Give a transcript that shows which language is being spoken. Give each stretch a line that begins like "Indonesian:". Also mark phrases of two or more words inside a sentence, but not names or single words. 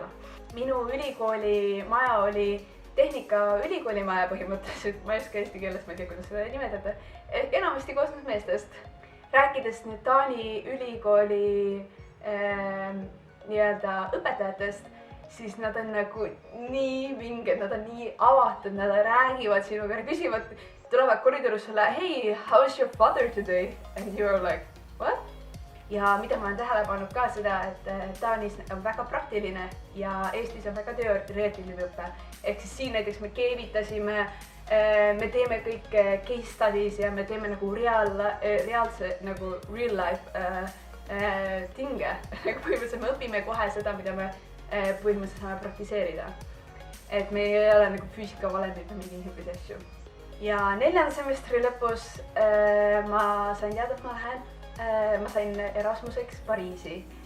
Estonian: Minu ülikooli maja oli tehnikaülikooli maja põhimõtteliselt, ma ei oska eesti keeles, ma ei tea, kuidas seda nimetada, enamasti koosnes meestest. Rääkides nüüd Taani ülikooli nii-öelda õpetajatest, siis nad on nagu nii vinged, nad on nii avatud, nad räägivad sinuga, küsivad, tulevad koridoris sulle,
English: hey, how is your father today? And you are like, what?
Estonian: Ja mida ma olen tähele pannud ka seda, et Taanis on väga praktiline ja Eestis on väga teoreetiline õpe. Ehk siis siin näiteks me keevitasime, me teeme kõik
English: case studies
Estonian: ja me teeme nagu reaalse nagu
English: real life
Estonian: tinge. Põhimõtteliselt me õpime kohe seda, mida me põhimõtteliselt saame praktiseerida. Et me ei ole nagu füüsika valendid või mingi niisuguseid asju. Ja 4. semestri lõpus ma sain teada, et ma sain Erasmuseks Pariisi.